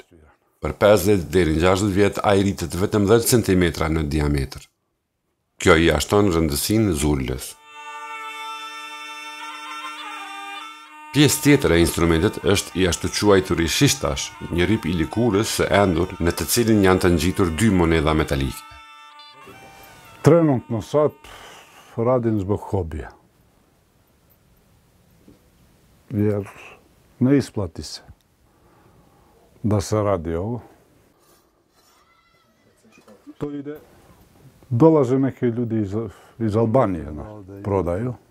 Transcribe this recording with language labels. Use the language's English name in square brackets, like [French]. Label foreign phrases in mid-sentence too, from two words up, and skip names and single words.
[Albanian] Për 50 deri në 60 vjet ai rritet vetëm 10 cm në diametër. Kjo i jashton rëndësinë zurlës. Pjesë tjetër e instrumentit është i ashtuquajturi shishtash, një rip i likurës së endur në të cilin janë të ngjitur 2 monedha metalike. [Serbian] Trenutno sad radim zbog hobija. Jer ne isplati se da se radi ovo. To ide, dolaze neke ljudi iz Albanije na prodaju.